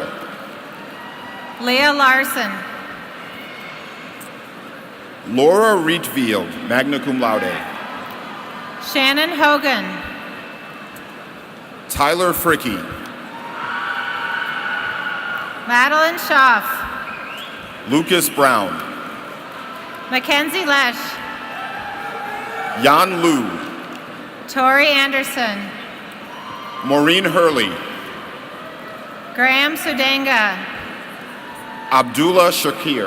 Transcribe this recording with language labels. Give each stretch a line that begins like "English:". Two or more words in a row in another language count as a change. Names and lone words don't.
English: Leah Larson. Laura Rietveld,
Latin: magna cum laude.
English: Shannon Hogan. Tyler Fricky. Madeline Schaff. Lucas Brown. Mackenzie Lesh. Jan Liu. Tori Anderson. Maureen Hurley. Graham Sudenga. Abdullah Shakir.